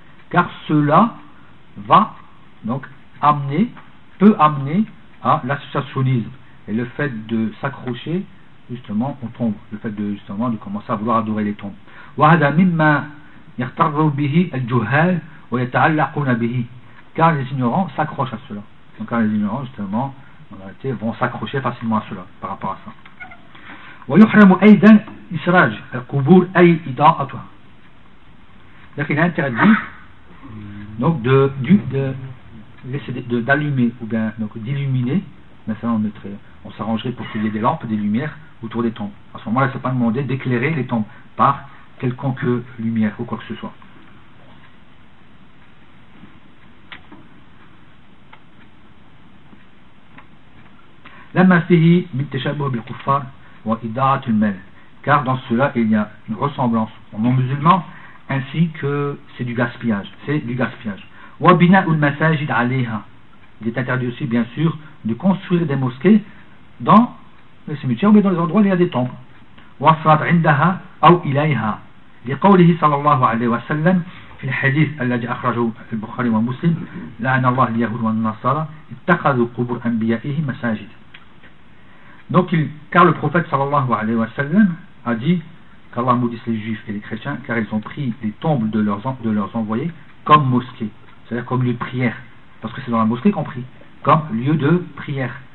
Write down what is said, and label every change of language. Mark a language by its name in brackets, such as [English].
[French] Car cela va donc peut amener à l'associationnisme et le fait de s'accrocher justement aux tombes, le fait de justement de commencer à vouloir adorer les tombes. [Arabic] يغتروا به الجهال ويتعلقون به [French] car les ignorants s'accrochent à cela. Donc car les ignorants justement en réalité vont s'accrocher facilement à cela par rapport à ça. [Arabic] ويحرم ايضا اسراج القبور اي اضاءتها. [French] Donc il est interdit donc d'allumer ou bien donc d'illuminer, maintenant on s'arrangerait pour qu'il y ait des lampes, des lumières autour des tombes. À ce moment-là, c'est pas demandé d'éclairer les tombes par quelconque lumière ou quoi que ce soit. [Arabic] Lama fihi min tashabbuh bil kuffar wa ida'atul mal. [French] Car dans cela, il y a une ressemblance aux non-musulmans ainsi que c'est du gaspillage. [Arabic] Wa bina'ul masajid 'alayha. [French] Il est interdit aussi, bien sûr, de construire des mosquées dans les cimetières ou bien dans les endroits où il y a des tombes. [Arabic] Wa salat 'indaha aw ilayha. لقوله صلى الله عليه وسلم في الحديث الذي أخرجه البخاري ومسلم لعن الله اليهود والنصارى اتخذوا قبور أنبيائهم مساجد. [French] Donc car le prophète صلى الله عليه وسلم a dit qu'Allah maudisse les juifs et les chrétiens car ils ont pris les tombes de leurs envoyés comme mosquée, c'est-à-dire comme lieu de prière, parce que c'est dans la mosquée qu'on prie, comme lieu de prière.